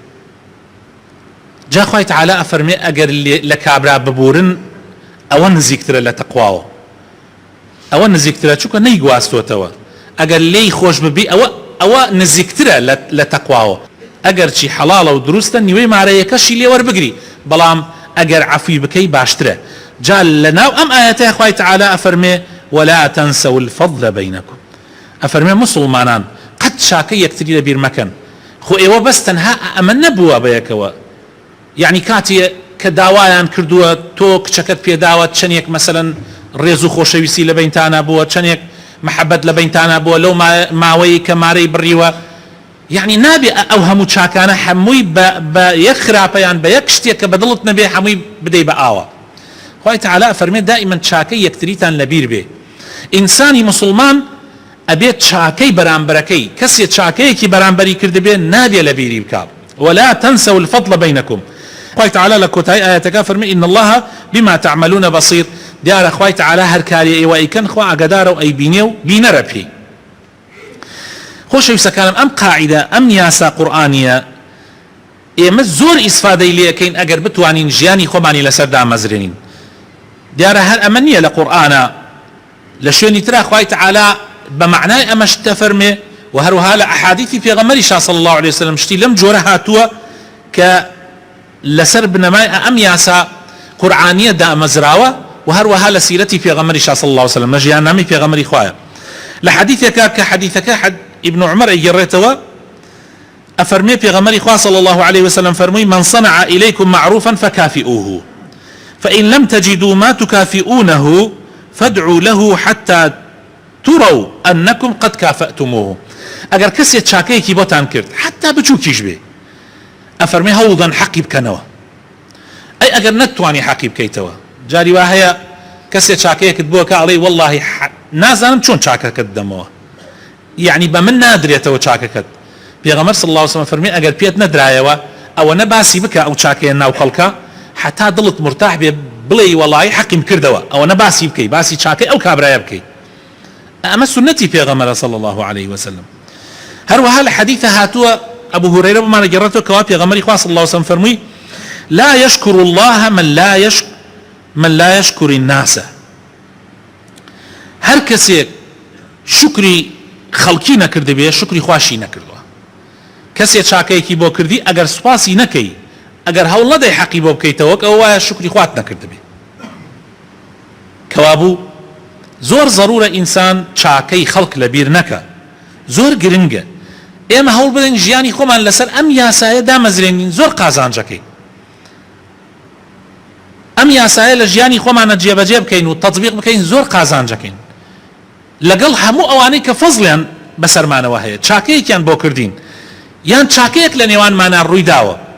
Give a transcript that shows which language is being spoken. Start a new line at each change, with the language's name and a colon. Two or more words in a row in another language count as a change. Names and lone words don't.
Central Kurdish: جا خوای تعالی ئەفەرمێ ئەگەر لە کابرا ببورن ئەوە نزیکترە لە تەقواوە، ئەوە نزیکترە چونکە نەیگواستوتەوە. ئەگەر لێی خۆش ببی ئەوە نزیکترە لە تەقواوە. ئەگەر چی حەڵاڵە و دروستە نیوەی مارەیەکەشی لێ وەربگری بەڵام ئەگەر عەفوی بکەی باشترە. جا لەناو ئەم ئاەتەیە خوای تەعالە ئەفەرمێ
Arabic: ولا تنسوا الفضل بينكم،
Central Kurdish: ئەفەرمێ مسلمانان قەت چاکە یەکتری لەبیر مەکەن. خۆ ئێوە بەس تەنها ئەمە نەبووە بەیەکەوە، یعنی کاتێ کە داوایان کردووە تۆ کچەکەت پێداوە چەندێک مەسەلەن ڕێز و خۆشەویستی لە بینتانە بووە، چەندێک محەبەت لە بینتانە بووە لەو ماوەی کە مارەی بڕیوە، یعنی نابێ ئەو هەموو چاکانە هەمووی بە یەک خراپەیان بە یەک شتێک کە بەدڵت نەبێ هەمووی بدەی بە ئاوە. خوای تەعالە ئەفەرمێ دائیمەن چاکەی یەکتریتان لەبیر بێ. ئینسانی مسلمان ئەبێت چاکەی بەرامبەرەکەی کەسێ چاکەیەکی بەرامبەری کردبێ نابێ لەبیری بکات.
Arabic: ولا تنسوا الفضل بينكم.
Central Kurdish: خوای تەعالە لە کۆتایی ئاەتەکە فەرمێ
Arabic: إن الله بما تعملون بصير.
Central Kurdish: دیارە خوای تەعالە هەر کاری ئێوە ئەیکەن خوا ئاگادارە و ئەیبینێ و بینەرە پێی. خۆشەویستەکانم ئەم قاعیدە ئەم یاسا قورئانیە ئێمە زۆر ئیسفادەی لێەکەین ئەگەر بتوانین ژیانی خۆمانی لەسەر دامەزرێنین. دیارە هەر ئەمە نییە لە قورئانە، لە شوێنی ترا خوای تەعالە بە معنای ئەمەش دەفەرمێ و هەروەها لە ئەحادیثی پێغەمبەری
Arabic: صلی الله عليه وسلم
Central Kurdish: شتی لەم جۆرە هاتووە کە لەسەر بنەمای ئەم یاسا قورئانیە دامەزراوە و هەروەها لە سیرەتی پێغەمبەری
Arabic: صلی الله عليه وسلم
Central Kurdish: لە ژیاننامەی پێغەمبەری خوایە. لە حەدیثێکە کە حەدیثەکە ابن عمر ئەیگەڕێتەوە ئەفەرمێ پێغەمبەری خوا
Arabic: صلی الله عليه وسلم فەرمووی من صنع إليكم معروفا فكافئوه فإن لم تجدوا ما تكافئونه فادعوا له حتى تروا أنكم قد كافأتموه.
Central Kurdish: ئەگەر کەسێک چاکەیەکی بۆتان کرد حتا بچووکیش بێ ئەفەرمێ هەوڵدان حەقی بکەنەوە. ئەی ئەگەر نەتوانی حەقی بکەیتەوە، جاری وا هەیە کەسێک چاکەیەکت بووە کە ئەڵێی وەڵڵاهی نازانم چۆن چاکەکەت دەمەوە، یعنی بە من نادرێتەوە چاکەکەت. پێغەمبەر
Arabic: صلی الله عليه وسلم
Central Kurdish: فەرمێ ئەگەر پێت نەدرایەوە ئەوە نەباسی بکە ئەو چاکەیە ناو خەڵکە حتا دڵت مرتاح بێ بڵێ وەڵڵاهی حەقیم کردەوە، ئەوە نەباسی بکەی، باسی چاکەی ئەو کابرایە بکەی. ئەمە سنەتی پێغەمبەرە
Arabic: صلی الله عليه وسلم.
Central Kurdish: هەروەها لە حەدیثە هاتووە ئەبو هورەیرە بمانە گەڕێتەوە کەوا پێغەمبەری خوا
Arabic: صلی الله عليه وسلم
Central Kurdish: فەرمووی
Arabic: لا يشكر الله من لا يشكر الناس.
Central Kurdish: هەر کەسێک شکری خەڵکی نەکردبێ شکری خواشی نەکردووە. کەسێک چاکەیەکی بۆ کردی ئەگەر سوپاسی نەکەی، ئەگەر هەوڵ نەدەی حەقی بۆ بکەیتەوە ئەوە وایە شکری خوات نەکردبێ. کەوابوو زۆر ضرورە ئینسان چاکەی خەڵک لەبیر نەکە، زۆر گرنگە ئێمە هەوڵ بدەین ژیانی خۆمان لەسەر ئەم یاسایە دامەزرێنین، زۆر قازانجەکەی ئەم یاسایە لە ژیانی خۆمانە جێبەجێ بکەین و تەطبیق بکەین، زۆر قازانجەکەین لەگەڵ هەموو ئەوانەی کە فەزڵیان بەسەرمانەوە هەیە، چاکەیەکیان بۆ کردین یان چاکەیەک لە نێوانمانە ڕووی داوە.